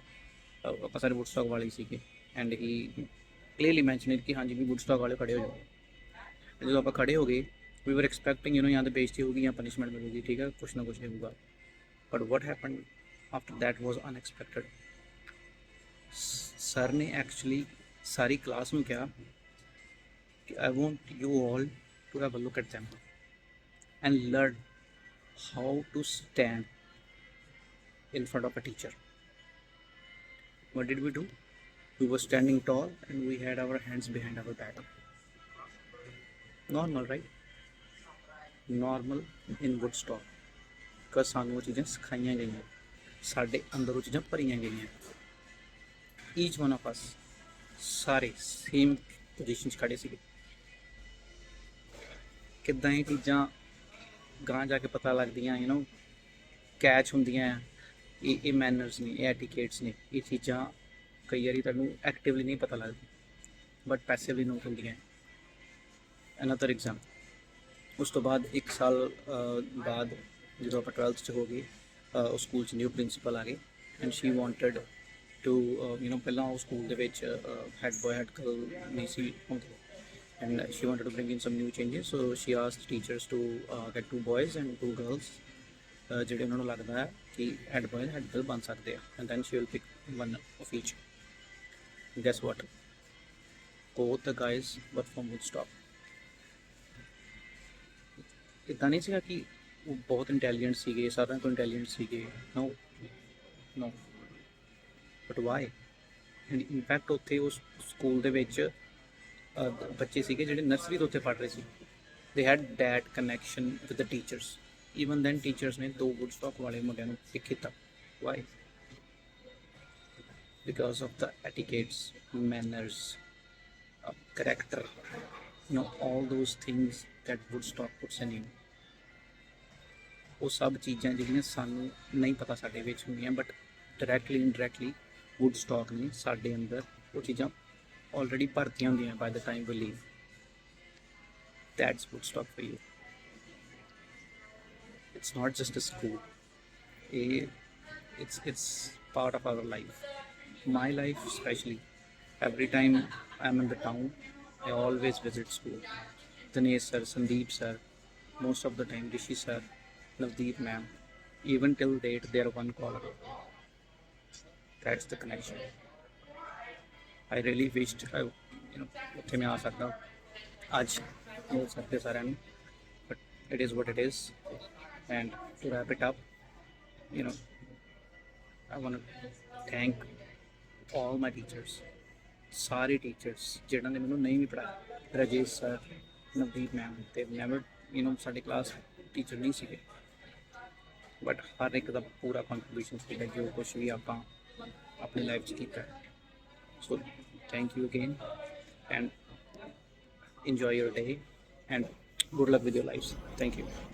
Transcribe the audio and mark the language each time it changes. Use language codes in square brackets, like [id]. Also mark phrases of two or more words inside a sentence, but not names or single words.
[pa] ਆਪਾਂ ਸਾਰੇ ਵੁੱਡਸਟਾਕ ਵਾਲੇ ਹੀ ਸੀਗੇ [en] and he clearly mentioned [pa] ਕਿ ਹਾਂਜੀ ਵੀ ਵੁੱਡਸਟਾਕ ਵਾਲੇ ਖੜੇ ਹੋ ਜਾਓ। ਜਦੋਂ ਆਪਾਂ ਖੜੇ ਹੋ ਗਏ, [en] we were expecting [pa] ਜਾਂ ਤਾਂ ਬੇਇੱਜ਼ਤੀ ਹੋਊਗੀ ਜਾਂ ਪਨਿਸ਼ਮੈਂਟ ਮਿਲੂਗੀ, ਠੀਕ ਹੈ, ਕੁਛ ਨਾ ਕੁਛ ਹੋਊਗਾ। [en] but what happen after that was unexpected. [pa] ਸਰ ਨੇ ਐਕਚੁਅਲੀ ਸਾਰੀ ਕਲਾਸ ਨੂੰ ਕਿਹਾ ਕਿ [en] I want you all to have a look at them and learn how to stand in front of a teacher. What did we do? We were standing tall and we had our hands behind our back. Normal, right? Normal in Woodstock, because [pa] ਸਾਨੂੰ ਉਹ ਚੀਜ਼ਾਂ ਸਿਖਾਈਆਂ ਗਈਆਂ, ਸਾਡੇ ਅੰਦਰ ਉਹ ਚੀਜ਼ਾਂ ਭਰੀਆਂ ਗਈਆਂ। [en] each one of us [pa] ਸਾਰੇ [en] same position [pa] 'ਚ ਖੜੇ ਸੀਗੇ। ਕਿੱਦਾਂ ਇਹ ਚੀਜ਼ਾਂ ਗਾਂ ਜਾ ਕੇ ਪਤਾ ਲੱਗਦੀਆਂ, ਕੈਚ ਹੁੰਦੀਆਂ। ਇਹ ਮੈਨਰਸ ਨੇ, ਇਹ ਐਟੀਕੇਟਸ ਨੇ, ਇਹ ਚੀਜ਼ਾਂ ਕਈ ਵਾਰੀ ਤੁਹਾਨੂੰ ਐਕਟਿਵਲੀ ਨਹੀਂ ਪਤਾ ਲੱਗਦੀ [en] but passively [pa] ਨੋਟ ਹੁੰਦੀਆਂ। [en] another example, [pa] ਉਸ ਤੋਂ ਬਾਅਦ 1 ਸਾਲ ਬਾਅਦ ਜਦੋਂ ਆਪਾਂ 12th 'ਚ ਹੋ ਗਏ, ਉਸ ਸਕੂਲ 'ਚ [en] new principal [pa] ਆ ਗਏ [en] and she wanted to [pa] ਪਹਿਲਾਂ ਉਹ ਸਕੂਲ ਦੇ ਵਿੱਚ [en] head boy head girl [pa] ਨਹੀਂ ਸੀ ਹੁੰਦੇ [en] and she wanted to bring in some new changes, so she asked teachers to get 2 boys and 2 girls [pa] ਜਿਹੜੇ ਉਹਨਾਂ ਨੂੰ ਲੱਗਦਾ ਹੈ ਕਿ [en] head boy head girl [pa] ਬਣ ਸਕਦੇ ਆ, [en] and then she will pick one of each. Guess what? Both the guys were from Woodstock. [pa] ਇੱਦਾਂ ਨਹੀਂ ਸੀਗਾ ਕਿ ਉਹ ਬਹੁਤ ਇੰਟੈਲੀਜੈਂਟ ਸੀਗੇ, ਸਾਰਿਆਂ ਤੋਂ ਇੰਟੈਲੀਜੈਂਟ ਸੀਗੇ, [en] no no. but why? and in fact [pa] ਉੱਥੇ ਉਸ ਸਕੂਲ ਦੇ ਵਿੱਚ ਬੱਚੇ ਸੀਗੇ ਜਿਹੜੇ ਨਰਸਰੀ ਤੋਂ ਉੱਥੇ ਪੜ੍ਹ ਰਹੇ ਸੀ। [en] they had that connection with the teachers. even then [pa] ਟੀਚਰਸ ਨੇ 2 ਵੁੱਡਸਟਾਕ ਵਾਲੇ ਮੁੰਡਿਆਂ ਨੂੰ ਪਿਕ ਕੀਤਾ। [en] why? because of the etiquettes, manners, character, all those things that Woodstock puts in you। [pa] ਉਹ ਸਭ ਚੀਜ਼ਾਂ ਜਿਹੜੀਆਂ ਸਾਨੂੰ ਨਹੀਂ ਪਤਾ ਸਾਡੇ ਵਿੱਚ ਹੁੰਦੀਆਂ, [en] but directly indirectly [pa] ਵੁੱਡਸਟਾਕ ਨੇ ਸਾਡੇ ਅੰਦਰ ਉਹ ਚੀਜ਼ਾਂ already ਭਰਤੀਆਂ ਹੁੰਦੀਆਂ [en] by the time we leave। That's Woodstock for you। It's not just a school, Eh, it's part of our life. My life especially. Every time I'm in the town, I always visit school. Dinesh sir, Sandeep sir, most of the time Rishi sir, Navdeep ma'am. Even till date, they are one caller. That's the connection. I really wished I, [pa] ਉੱਥੇ ਮੈਂ ਆ ਸਕਦਾ ਅੱਜ ਮਿਲ ਸਕਦੇ ਸਾਰਿਆਂ ਨੂੰ, [en] but it is what it is. And to wrap it up, you know, I want to thank all my teachers, [pa] ਸਾਰੇ ਟੀਚਰਸ ਜਿਨ੍ਹਾਂ ਨੇ ਮੈਨੂੰ ਨਹੀਂ ਵੀ ਪੜ੍ਹਾਇਆ, ਰਾਜੇਸ਼ ਸਰ, ਨਵਦੀਪ ਮੈਮ ਤੇ ਨੈਵਰ ਸਾਡੇ ਕਲਾਸ ਟੀਚਰ ਨਹੀਂ ਸੀਗੇ, ਬਟ ਹਰ ਇੱਕ ਦਾ ਪੂਰਾ ਕੰਟਰੀਬਿਊਸ਼ਨ ਸੀਗਾ ਜੋ ਕੁਛ ਵੀ ਆਪਾਂ ਆਪਣੀ ਲਾਈਫ 'ਚ ਕੀਤਾ। [en] so thank you again and enjoy your day and good luck with your lives. Thank you.